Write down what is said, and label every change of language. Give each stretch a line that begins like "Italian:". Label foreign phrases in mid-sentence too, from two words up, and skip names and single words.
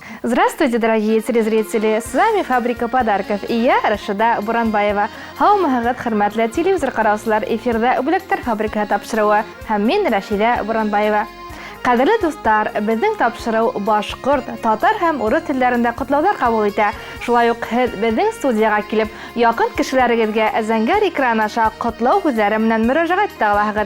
Russian: Здравствуйте, дорогие телезрители! С вами «Фабрика подарков» и я, Рашида Буранбаева.
Bashkir: Һаумыһығыҙ, хөрмәтле телевизор ҡараусылар, эфирҙә бүләктәр фабрикаһы тапшырыуы һәм мин Рашида Буранбаева. Ҡәҙерле дуҫтар, беҙҙең тапшырыу башҡорт, татар һәм урыҫ телдәрендә ҡотлауҙар ҡабул итә. Шулай уҡ һеҙ беҙҙең студияға килеп, яҡын кешеләрегеҙгә зәңгәр экран аша ҡотлау һүҙҙәре менән мөрәжәғәт итә алаһығыҙ.